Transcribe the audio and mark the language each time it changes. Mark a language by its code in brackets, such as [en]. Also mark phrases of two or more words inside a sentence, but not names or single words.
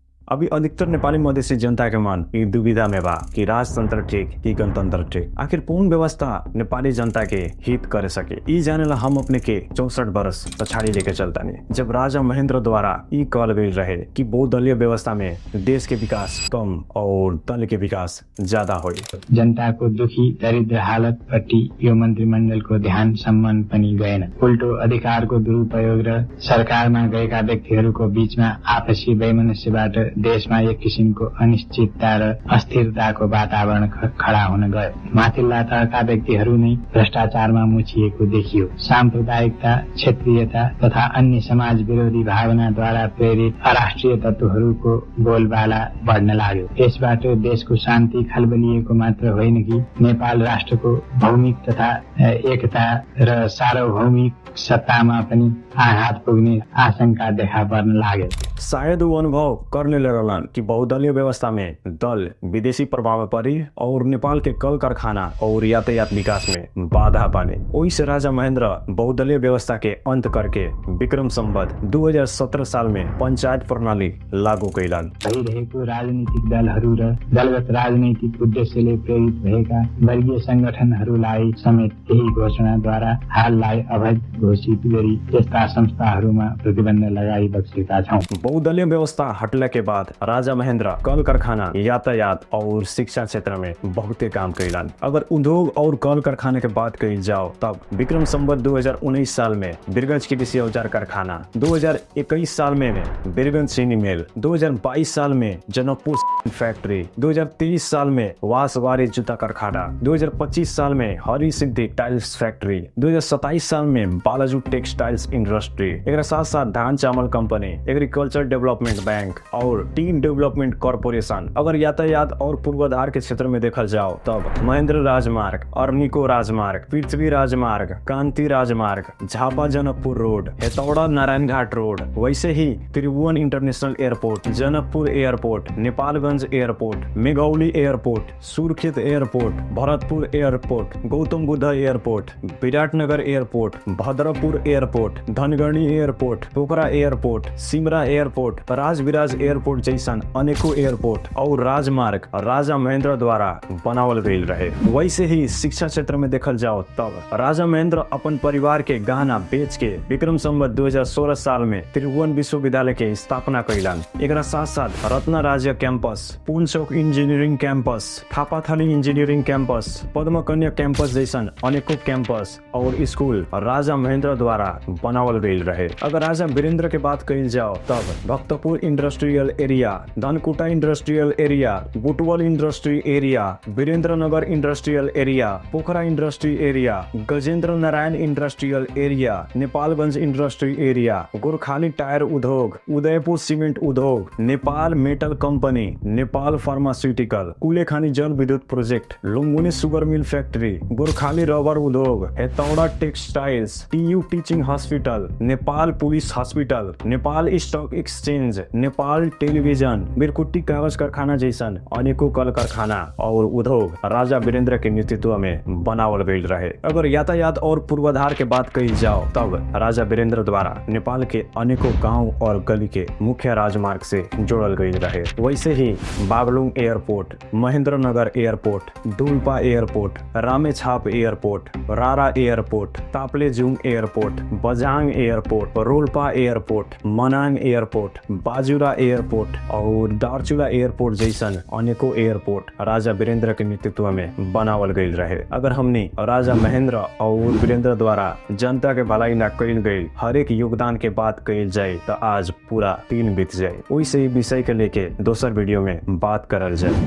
[bho] अभी अधिकतर नेपाली मधेसी जनता के मन ई दुविधा में बा कि राजतंत्र ठीक कि गणतंत्र ठीक। आखिर पूर्ण व्यवस्था नेपाली जनता के हित करे सके ई जानेला हम अपने के 64 वर्ष पछाड़ी लेके चलतानी, जब राजा महेंद्र द्वारा ई कहल गई रहे कि बहुदलीय व्यवस्था में देश के विकास कम और दल के विकास ज्यादा हो। [ne] जनता को दुखी दरिद्र हालत प्रति यो मन्त्रीमण्डल को ध्यान सम्मान पनि गएन। उल्टो अधिकार को दुरुपयोग र सरकारमा गएका व्यक्तिहरूको बीचमा आपसी वैमनस्यबाट देशमा एक किसिमको अनिश्चितता र अस्थिरताको वातावरण खडा हुन गयो। माथिल्ला तहका व्यक्तिहरू नै भ्रष्टाचारमा मुछिएको देखियो। साम्प्रदायिकता, क्षेत्रीयता तथा अन्य समाज विरोधी भावनाद्वारा प्रेरित अराष्ट्रिय तत्त्वहरूको बोलबाला बढ्न लाग्यो। यसबाट देशको शान्ति खलबलिएको मात्र होइन कि नेपाल राष्ट्रको भौमिक तथा एकता र सार्वभौमिक सत्तामा पनि आघात पुग्ने आशंका देखा पर्न लाग्यो। [bho] शायद वो अनुभव करने लगलन कि बहुदलीय व्यवस्था में दल विदेशी प्रभाव पड़ी और नेपाल के कल कारखाना और यातायात विकास में बाधा बने। वही से राजा महेंद्र बहुदलीय व्यवस्था के अंत करके विक्रम संवत 2017 साल में पंचायत प्रणाली लागू कैलन। [ne] भइरहेको राजनीतिक दलहरू र दलगत राजनैतिक उद्देश्यले प्रेरित भएका वर्गीय संगठनहरूलाई समेत यही घोषणाद्वारा हाललाई अवैध घोषित गरी यस्ता संस्थाहरूमा प्रतिबन्ध लगाई बसेका छौं। [bho] बहुदलीय व्यवस्था हटने के बाद राजा महेंद्र कल कारखाना, यातायात और शिक्षा क्षेत्र में बहुते काम कैलन। अगर उद्योग और कल कारखाने के बात कही जाओ तब विक्रम संवत 2019 साल में बिरगंज कृषि औजार कारखाना, 2021 साल में बिरगंज चीनी मिल, 2022 साल में जनकपुर फैक्ट्री, 2023 साल में वासवारी जूता कारखाना, 2025 साल में हरि सिद्धि टाइल्स फैक्ट्री, 2027 साल में बालाजू टेक्सटाइल्स इंडस्ट्री, एक साथ साथ धान चावल कंपनी, एग्रीकल्चर डेवलपमेंट बैंक और टीम डेवलपमेंट कॉर्पोरेशन। अगर यातायात और पूर्वाधार के क्षेत्र में देखा जाओ तब महेंद्र राजमार्ग, अर्निको राजमार्ग, पृथ्वी राजमार्ग, कांति राजमार्ग, झापा जनकपुर रोड, हेतौड़ा नारायण घाट रोड, वैसे ही त्रिभुवन इंटरनेशनल एयरपोर्ट, जनकपुर एयरपोर्ट, नेपालगंज एयरपोर्ट, मेघौली एयरपोर्ट, सुर्खेत एयरपोर्ट, भरतपुर एयरपोर्ट, गौतम बुद्ध एयरपोर्ट, विराटनगर एयरपोर्ट, भद्रपुर एयरपोर्ट, धनगढ़ी एयरपोर्ट, पोखरा एयरपोर्ट, सिमरा एयरपोर्ट, राजविराज एयरपोर्ट जैसन अनेकों एयरपोर्ट और राजमार्ग राजा महेंद्र द्वारा बनावल गई रहे। वैसे ही शिक्षा क्षेत्र में देखल जाओ तब राजा महेंद्र अपन परिवार के गहना बेच के विक्रम संवत 2016 साल में त्रिभुवन विश्वविद्यालय के स्थापना कैलन। एक साथ साथ रत्न राज्य कैंपस, पुनचौक इंजीनियरिंग कैंपस, थापाथली इंजीनियरिंग कैंपस, पद्म कन्या कैंपस जैसन अनेकों कैंपस और स्कूल राजा महेंद्र द्वारा बनावल गई रहे। अगर राजा वीरेंद्र के बात कही जाओ तब भक्तपुर इंडस्ट्रियल एरिया, धनकुटा इंडस्ट्रियल एरिया, बुटवल इंडस्ट्री एरिया, वीरेंद्र नगर इंडस्ट्रियल एरिया, पोखरा इंडस्ट्री एरिया, गजेंद्र नारायण इंडस्ट्रियल एरिया, नेपालगंज इंडस्ट्री एरिया, गोरखाली टायर उद्योग, उदयपुर सीमेंट उद्योग, नेपाल मेटल कंपनी, नेपाल फार्मास्यूटिकल, कुलेखानी जल विद्युत प्रोजेक्ट, लुम्बिनी शुगर मिल फैक्ट्री, गोरखाली रबर उद्योग, हेतौड़ा टेक्सटाइल्स, टीयू टीचिंग हॉस्पिटल, नेपाल पुलिस हॉस्पिटल, नेपाल स्टॉक एक्सचेंज, नेपाल टेलीविजन, बिरकुट्टी कागज कारखाना जैसन अनेकों कल कारखाना और उद्योग राजा वीरेंद्र के नेतृत्व में बनावल गई रहे। अगर यातायात और पूर्वाधार के बात कही जाओ तब राजा वीरेंद्र द्वारा नेपाल के अनेकों गांव और गली के मुख्य राजमार्ग से जोड़ल गई रहे। वैसे ही बागलुंग एयरपोर्ट, महेंद्र नगर एयरपोर्ट, डुल्पा एयरपोर्ट, रामेछाप एयरपोर्ट, रारा एयरपोर्ट, ताप्लेजुङ एयरपोर्ट, बजाङ एयरपोर्ट, रोल्पा एयरपोर्ट, मनाङ एयरपोर्ट, बाजुरा एयरपोर्ट और दार्चुला एयरपोर्ट जैसन अनेकों एयरपोर्ट राजा वीरेंद्र के नेतृत्व में बनावल गई रहे। अगर हमने राजा महेंद्र और वीरेंद्र द्वारा जनता के भलाई न कईल गई हर एक योगदान के बात कईल जाए तो आज पूरा 3 बीत जाए। वैसे ही विषय के लेके दोसर वीडियो में बात करल जाए।